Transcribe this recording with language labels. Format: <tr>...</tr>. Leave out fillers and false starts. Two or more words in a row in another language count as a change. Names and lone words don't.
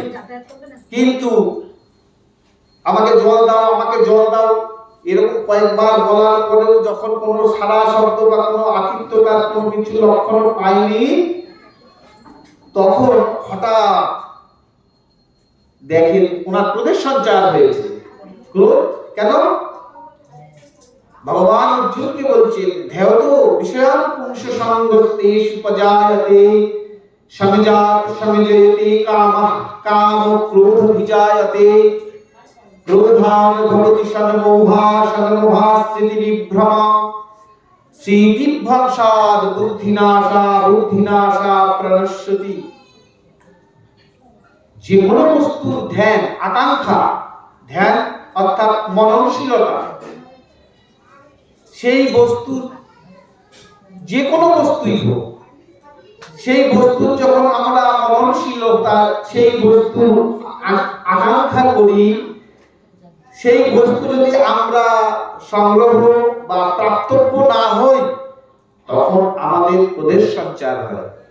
<bn>কিন্তু আমাকে জল দাও, আমাকে জল দাও, এরকম কয়েকবার বলার পরেও যখন কোনো সাড়া শব্দ বা কোনো আতিথ্যতার কোনো কিছু লক্ষণ পাইনি, তখন হঠাৎ দেখেন ওনার ক্রোধের সঞ্চার হয়েছে। ক্রোধ কেন? ভগবান অর্জুনকে বলছেন,</bn> <sa>ধ্যেয়তো বিষয়ান পুংস সঙ্গস্তে সুপজায়তে সমজাত সমজয়তে কামঃ কাম ক্রোধ বিজায়তে ক্রোধান ভবতি সন্মোহা সন্মোহা স্মৃতি বিভ্রম স্মৃতিভ্রংশাৎ বুদ্ধিনাশা বুদ্ধিনাশা প্রণশ্যতি।</sa> <bn>যে কোনো বস্তুর ধ্যান, আকাঙ্ক্ষা, ধ্যান অর্থাৎ মননশীলতা, সেই বস্তুর যে কোনো বস্তুই হোক, সেই বস্তুর যখন আমরা মননশীলতা, সেই বস্তু আকাঙ্ক্ষা করি, সেই বস্তু যদি আমরা সংগ্রহ বা প্রাপ্তব্য না হই, তখন আমাদের ক্রোধের সঞ্চার হয়।</bn>